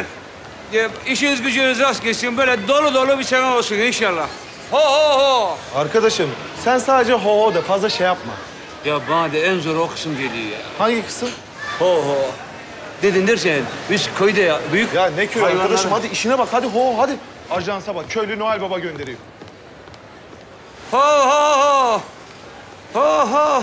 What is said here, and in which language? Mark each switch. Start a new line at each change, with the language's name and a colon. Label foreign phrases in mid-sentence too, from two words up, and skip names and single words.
Turkish: İşiniz gücünüz rast geçsin. Böyle dolu dolu bir sene olsun inşallah. Ho ho ho! Arkadaşım sen sadece ho ho de fazla şey yapma. Ya bana da en zor o kısım geliyor ya. Hangi kısım? Ho ho. Dedin dersen biz köyde ya büyük... Ya ne köy hayvanlar- arkadaşım hadi işine bak hadi ho hadi. Ajansa bak köylü Noel Baba gönderiyor. Ho ho ho! Ho ho!